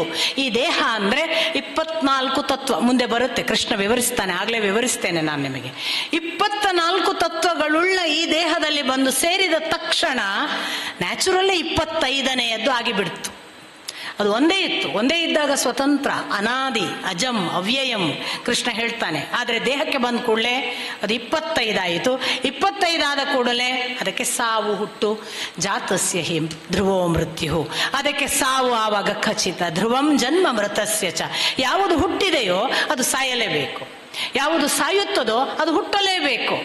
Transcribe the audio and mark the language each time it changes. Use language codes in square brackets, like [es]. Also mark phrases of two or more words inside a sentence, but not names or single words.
[kn] ಈ ದೇಹ ಅಂದ್ರೆ 24 ತತ್ವ. ಮುಂದೆ ಬರುತ್ತೆ, ಕೃಷ್ಣ ವಿವರಿಸ್ತಾನೆ, ಆಗ್ಲೇ ವಿವರಿಸ್ತೇನೆ ನಾನು ನಿಮಗೆ. 24 ತತ್ವಗಳುಳ್ಳ ಈ ದೇಹದಲ್ಲಿ ಬಂದು ಸೇರಿದ ತಕ್ಷಣ ನ್ಯಾಚುರಲ್ಲೇ 25ನೇಯದ್ದು ಆಗಿಬಿಡ್ತು. ಅದು ಒಂದೇ ಇತ್ತು. ಒಂದೇ ಇದ್ದಾಗ ಸ್ವತಂತ್ರ, [sa] ಅನಾದಿ, ಅಜಂ, ಅವ್ಯಯಂ [kn] ಕೃಷ್ಣ ಹೇಳ್ತಾನೆ. ಆದರೆ ದೇಹಕ್ಕೆ ಬಂದ ಕೂಡಲೇ ಅದು 25 ಆಯಿತು. 25 ಆದ ಕೂಡಲೇ ಅದಕ್ಕೆ ಸಾವು, ಹುಟ್ಟು. [sa] ಜಾತಸ್ಯ ಹಿ ಧ್ರುವೋ ಮೃತ್ಯು. [kn] ಅದಕ್ಕೆ ಸಾವು ಆವಾಗ ಖಚಿತ. [sa] ಧ್ರುವಂ ಜನ್ಮ ಮೃತಸ್ಯ ಚ. [kn] ಯಾವುದು ಹುಟ್ಟಿದೆಯೋ ಅದು ಸಾಯಲೇಬೇಕು, ಯಾವುದು ಸಾಯುತ್ತದೋ ಅದು ಹುಟ್ಟಲೇಬೇಕು.